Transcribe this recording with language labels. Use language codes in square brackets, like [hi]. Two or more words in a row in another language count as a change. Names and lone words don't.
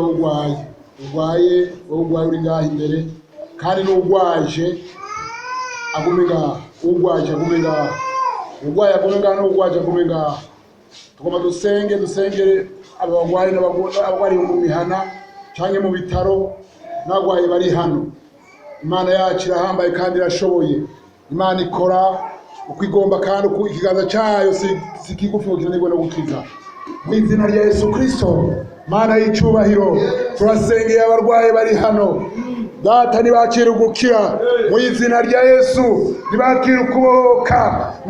[rn] urwaye uri ngaha imbere kandi n'urwaje agume ngaha urwaje agume ngaha urwaye agume ngaha n'urwaje agume ngaha tugomba dusengere abagwayi n'abagwari mu mihana canke mu bitaro n'abagwayi bari hano Imana yacu irahambaye kandi irashoboye Imana ikora uko igomba kandi uko ikiganza cyayo sikigufukira nibwo no gukiza mu izina rya Yesu Kristo Mana y'icubahiro turasengeye abarwaye bari hano Data nibakira gukira mu izina rya Yesu nibakira kubohoka mu